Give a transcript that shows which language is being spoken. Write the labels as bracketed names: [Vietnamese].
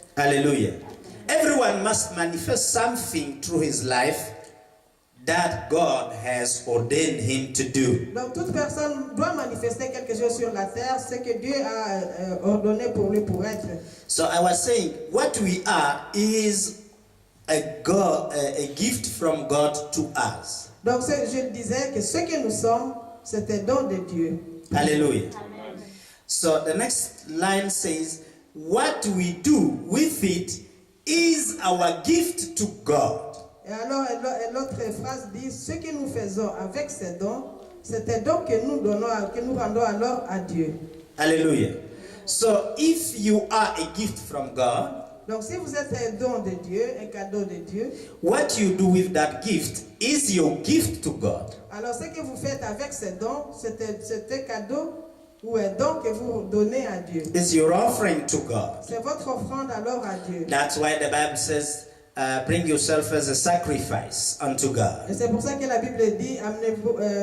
[English] Hallelujah. Everyone must manifest something through his life that God has ordained him to do. [French] Donc toute personne doit manifester quelque chose sur la terre, ce que Dieu a ordonné pour lui pour être. [English] So I was saying, what we are is a gift from God to us. [French] Donc je disais que ce que nous sommes, c'est un don de Dieu. [English] Hallelujah. So the next line says, what we do with it is our gift to God. [French] Et alors l'autre phrase dit, ce que nous faisons avec ces dons, c'est un don que nous donnons, que nous rendons alors à Dieu. [English] Hallelujah. So if you are a gift from God, [French] Donc si vous êtes un don de Dieu, un cadeau de Dieu, [English] what you do with that gift is your gift to God. [French] alors ce que vous faites avec ces dons, c'est un cadeau ou un don que vous donnez à Dieu. [English] It's your offering to God. [French] C'est votre offrande alors à Dieu. [English] That's why the Bible says, bring yourself as a sacrifice unto [French] Et [English] God. [French] c'est pour ça que la Bible dit, amenez-vous,